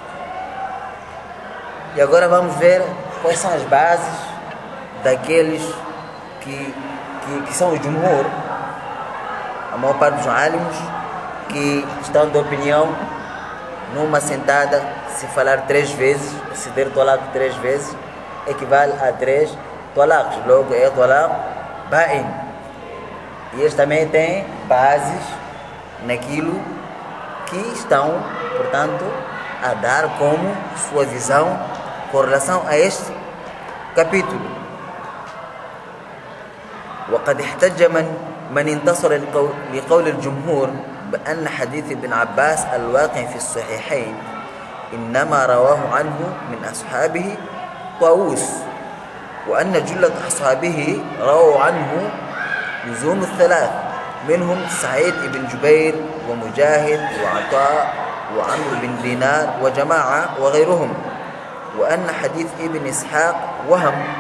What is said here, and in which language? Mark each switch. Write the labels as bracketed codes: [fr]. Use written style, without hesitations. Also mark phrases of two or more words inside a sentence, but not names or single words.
[pt] E agora vamos ver quais são as bases daqueles que são os jumhur, a maior parte dos alimos, que estão de opinião numa sentada, se falar 3 vezes, se der talaq 3 vezes, equivale a 3 talaqs, logo é talaq ba'in. E eles também têm bases naquilo que estão, portanto, a dar como sua visão com relação a este capítulo. [ar] وقد احتج من انتصر لقول الجمهور بأن حديث ابن عباس الواقع في الصحيحين إنما رواه عنه من أصحابه طاووس، وأن جلة أصحابه رووا عنه لزوم الثلاث، منهم سعيد بن جبير ومجاهد وعطاء وعمرو بن دينار وجماعة وغيرهم، وأن حديث ابن إسحاق وهم،